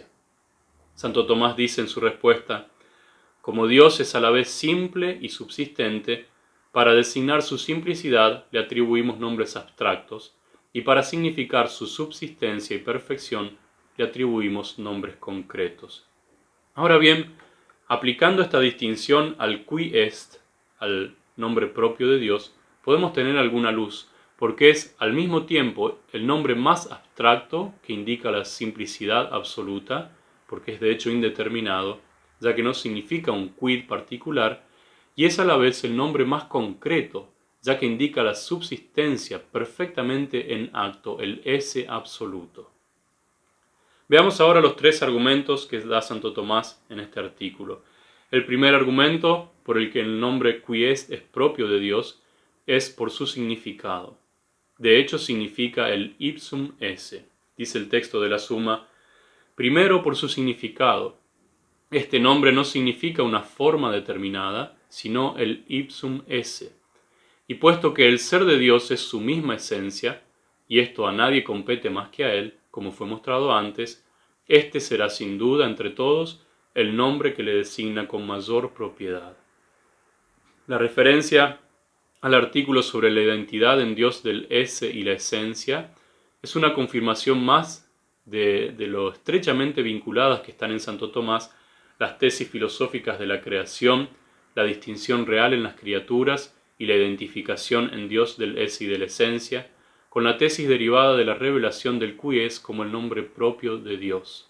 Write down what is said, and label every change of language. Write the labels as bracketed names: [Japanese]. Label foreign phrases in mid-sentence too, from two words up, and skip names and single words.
[Spanish] Santo Tomás dice en su respuesta: como Dios es a la vez simple y subsistente, para designar su simplicidad le atribuimos nombres abstractos, y para significar su subsistencia y perfección le atribuimos nombres concretos. Ahora bien, aplicando esta distinción al [Latin] qui est, [Spanish] al nombre propio de Dios, podemos tener alguna luz, porque es al mismo tiempo el nombre más abstracto que indica la simplicidad absoluta, porque es de hecho indeterminado, ya que no significa un quid particular, y es a la vez el nombre más concreto, ya que indica la subsistencia perfectamente en acto, el esse absoluto. Veamos ahora los tres argumentos que da Santo Tomás en este artículo. El primer argumento, por el que el nombre [Latin] qui est [Spanish] es propio de Dios, es por su significado. De hecho, significa el [Latin] ipsum esse. [Spanish] Dice el texto de la Suma, primero por su significado. Este nombre no significa una forma determinada, sino el [Latin] ipsum esse. [Spanish] Y puesto que el ser de Dios es su misma esencia, y esto a nadie compete más que a él, como fue mostrado antes, este será sin duda entre todos el nombre que le designa con mayor propiedad. La referencia al artículo sobre la identidad en Dios del esse y la esencia es una confirmación más de lo estrechamente vinculadas que están en Santo Tomás las tesis filosóficas de la creación, la distinción real en las criaturas y la identificación en Dios del esse y de la esencia, con la tesis derivada de la revelación del [Latin] qui es [Spanish] como el nombre propio de Dios.